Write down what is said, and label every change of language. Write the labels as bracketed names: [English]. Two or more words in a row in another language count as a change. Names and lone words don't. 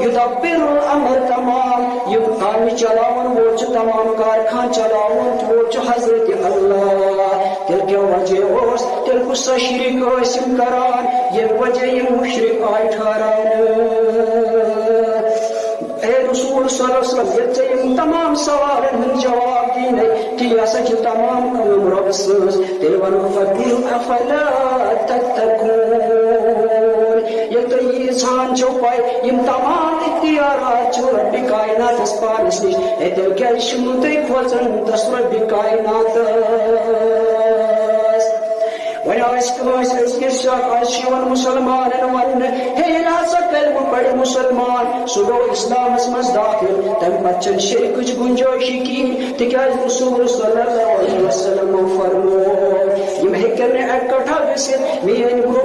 [Arabic] یُدبِّرُ الامر [Kashmiri] تمام یِم کامہِ چلاون وول چھُ تمام کارخان چلاون وول چھُ حضرت اللہ تیٚلہِ کیٛاہ وجہ اوس تیٚلہِ کُس سا شریٖک ٲسۍ یِم کران ییٚمہِ وجہ یِم مُشرِک آیہِ ٹھہراونہٕ اے رسول [Arabic] صلی اللہ علیہ وسلم [Kashmiri] ییٚلہِ ژےٚ یِم تمام سوالن ہُنٛد جواب دِنَے کہِ یہِ ہسا چھِ تمام کٲم رۄبہٕ سٕنٛز تیٚلہِ وَنو [Arabic] فَقُل اَفَلا تَتَّقُونَ [Kashmiri] ییٚلہِ تُہۍ ییٖژہان چھو پاے یِم تمام اختیارات چھِ رۄبہِ کائناتس پانس نِش ہے تیٚلہِ کیٛازِ چھِنہٕ تُہۍ کھوژان تس رۄبہِ کائناتس وۄنۍ آسہِ کٲنٛسہِ أزکِس شخص آسہِ چھِ یِوان مُسلمانن وننہٕ ہے ییٚلہِ ہسا کلمہٕ پرِ مُسلمان سُہ گوٚو اسلامس منٛز داخل تمہِ پتہٕ چھنہٕ شرکٕچ گُنجٲیشی کِہیٖنۍ تِکیٛازِ رسول [Arabic] صلی اللہ علیہ وسلمو [Kashmiri] فرموو یِم ہیٚکن نہٕ اکٹھا گٔژھِتھ میٲنۍ گروپ